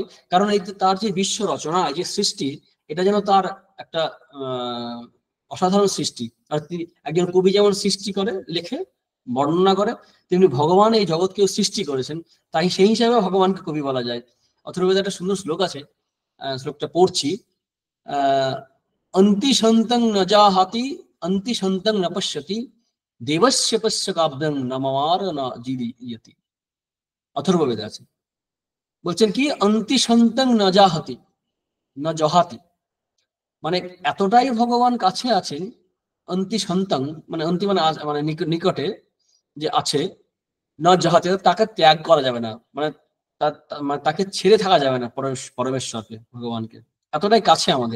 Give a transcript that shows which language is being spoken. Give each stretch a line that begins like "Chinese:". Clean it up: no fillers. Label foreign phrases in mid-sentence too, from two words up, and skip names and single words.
Bangla: কারণ এই তার যে বিশ্ব রচনা, যে সৃষ্টি, এটা যেন তার একটা অসাধারণ সৃষ্টি। আর একজন কবি যেমন সৃষ্টি করে, লেখে, বর্ণনা করে, তেমনি ভগবান এই জগৎকেও সৃষ্টি করেছেন, তাই সেই হিসাবে ভগবানকে কবি বলা যায়। অথর্ববেদে একটা সুন্দর শ্লোক আছে, শ্লোকটা পড়ছি।
Sanskrit: অন্তি সন্তং ন জাহাতি অন্তি সন্তং ন পশ্যতি দেবস্য পশ্য কাব্যং ন মমার ন জীবয়তি।
Bangla: অথর্ববেদে আছে, বলছেন কি
Sanskrit: অন্তি সন্তং ন জাহাতি, ন জহাতি,
Bangla: মানে এতটাই ভগবান কাছে আছেন।
Sanskrit: অন্তি সন্তং
Bangla: মানে অন্তি মানে মানে নিকটে যে আছে,
Sanskrit: ন জহাতি
Bangla: তাকে ত্যাগ করা যাবে না, মানে তাকে ছেড়ে থাকা যাবে না, পরমেশ্বরকে, ভগবানকে এতটাই কাছে আমাদের।